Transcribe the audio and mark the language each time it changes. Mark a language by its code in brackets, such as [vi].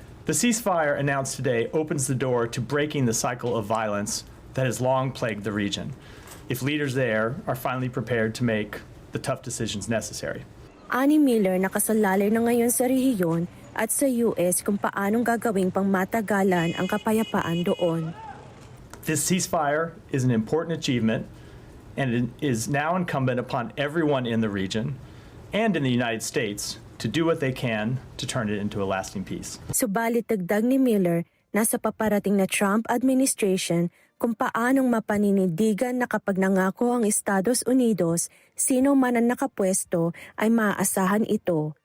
[en] The ceasefire announced today opens the door to breaking the cycle of violence that has long plagued the region, if leaders there are finally prepared to make the tough decisions necessary. [tl] Ani Miller nakasalalay na ngayon sa rehiyon at sa US kung paanong gagawing pangmatagalan ang kapayapaan doon. [en] This ceasefire is an important achievement, and it is now incumbent upon everyone in the region and in the United States to do what they can to turn it into a lasting peace. [tl] Subalit dagdag ni Miller, nasa paparating na Trump administration kung paanong mapaninindigan na kapag nangako ang Estados Unidos, sino man ang nakapwesto ay maaasahan ito.